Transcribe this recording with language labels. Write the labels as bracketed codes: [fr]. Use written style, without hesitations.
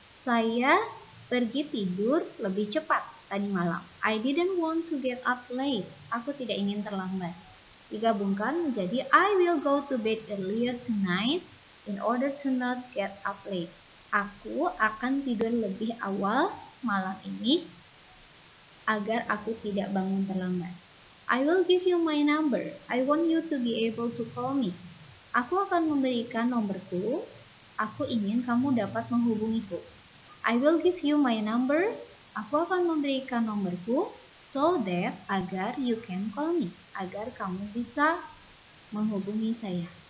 [id] Saya pergi tidur lebih cepat tadi malam. [en] I didn't want to get up late. [id] Aku tidak ingin terlambat. Digabungkan menjadi [en] I will go to bed earlier tonight in order to not get up late. [id] Aku akan tidur lebih awal malam ini agar aku tidak bangun terlambat. [en] I will give you my number. I want you to be able to call me. [id] Aku akan memberikan nomorku. Aku ingin kamu dapat menghubungiku. [en] I will give you my number. [id] Aku akan memberikan nomorku [en] so that [id] agar [en] you can call me. [id] Agar kamu bisa menghubungi saya.